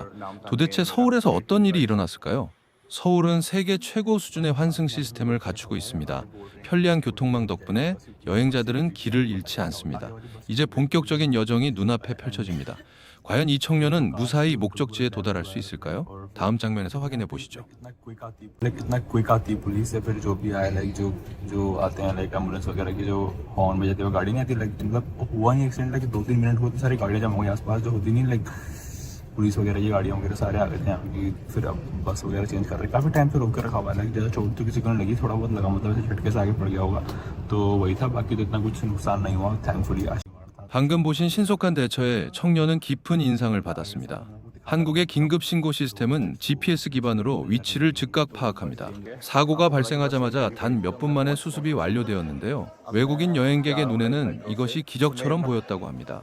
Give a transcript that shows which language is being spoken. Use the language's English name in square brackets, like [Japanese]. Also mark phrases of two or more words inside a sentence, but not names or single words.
[Korean] 도대체 서울에서 어떤 일이 일어났을까요? 서울은 세계 최고 수준의 환승 시스템을 갖추고 있습니다. 편리한 교통망 덕분에 여행자들은 길을 잃지 않습니다. 이제 본격적인 여정이 눈앞에 펼쳐집니다. 과연 이 청년은 무사히 목적지에 도달할 수 있을까요? 다음 장면에서 확인해 보시죠. [Hindi] कितना क्विक आती है पुलिस या फिर जो भी आए लाइक जो जो आते हैं लाइक एम्बुलेंस वगैरह की जो हॉर्न बजाती है वो गाड़ी नहीं आती लाइक मतलब हुआ ही एक्सीडेंट लाइक 2-3 मिनट होते सारी गाड़ियां जमा हो गई आसपास जो होती नहीं लाइक पुलिस वगैरह ये गाड़ियां वगैरह सारे आ गए थे यहाँ की फिर अब बस वगैरह चेंज कर रहे हैं काफ़ी टाइम से रोक कर रखा हुआ है लाइक ज़्यादा चोट तो किसी को नहीं लगी थोड़ा बहुत लगा मतलब ऐसे झटके से आगे पड़ गया होगा तो वही था बाकी तो इतना कुछ नुकसान नहीं हुआ थैंकफुली। [Korean] 방금 보신 신속한 대처에 청년은 깊은 인상을 받았습니다. 한국의 긴급 신고 시스템은 GPS 기반으로 위치를 즉각 파악합니다. 사고가 발생하자마자 단 몇 분 만에 수습이 완료되었는데요. 외국인 여행객의 눈에는 이것이 기적처럼 보였다고 합니다.